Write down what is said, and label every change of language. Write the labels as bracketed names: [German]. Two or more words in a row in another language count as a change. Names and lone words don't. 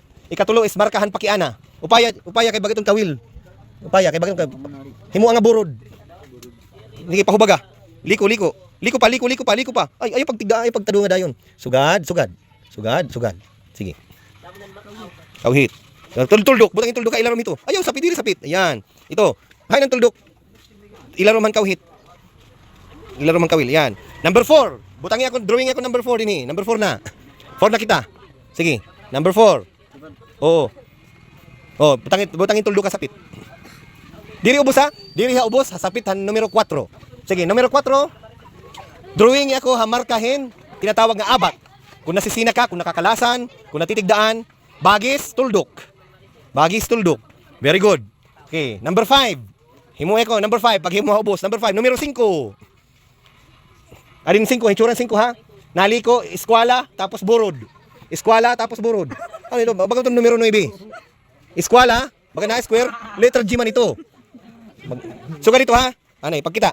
[Waray] Ikatulo is markahan pakiana. Upaya kay bagiton kawil. Himo nga burod. Hindi pahubaga. Liko pa. Ay pagtado nga dayon. Sugad. Sige. Kawhit. Tuldok, butang tuldok ka ilarom ito. Ayaw sapit. Ayan. Ito. Hay ng tuldok. Ilarom man kawhit. Ilaro man kawil. Yan. Number 4. Butangi ako, drawing ako number 4 din eh. Number 4 na. 4 na kita. Sige. Number 4. Oo. Oh, butangin tuldok ka sapit. Diri ubos ha? Diri ha ubos, sapit han numero 4. Sige, numero 4. Drawing ako hamarkahin, tinatawag nga abat. Kung nasisina ka, kung nakakalasan, kung natitigdaan, bagis, tuldok. [English] Very good. Okay, number 5. [Waray] Himo ako, number 5. Pag himo ha ubos, number 5. Numero 5. Arin 5, hitsura 5 ha. Naliko, eskwela, tapos burod. Ano ito? Baga itong numero 9. Eskwela, baga na square, [English] letter G [Waray] man ito. Suga dito ha. Ano eh, pagkita.